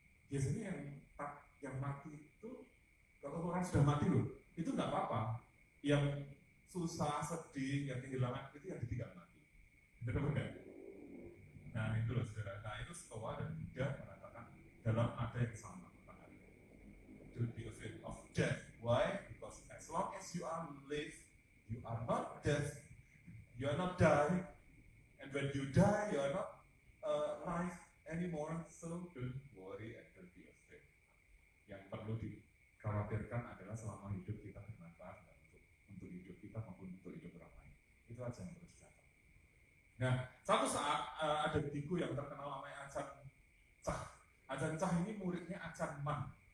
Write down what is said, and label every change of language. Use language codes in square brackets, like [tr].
[id] Biasanya yang mati itu, kalau orang sudah mati loh, itu nggak apa-apa. Yang susah, sedih, yang kehilangan itu yang ditinggal mati. Benar nggak? Nah itu loh saudara. Nah itu Stoa dan Buddha mengatakan dalam nada yang sama. [en] To be afraid of death. Why? Because as long as you are live, you are not dead. You are not dying. And when you die, you are not alive anymore. So don't worry and don't be afraid. [id] Yang perlu dikhawatirkan adalah selama hidup kita bermanfaat untuk hidup kita maupun untuk hidup orang lain. Itu aja yang harus dicatat. Nah, satu saat ada biku yang terkenal namanya Ajahn Chah. Ajahn Chah ini muridnya Ajahn Man.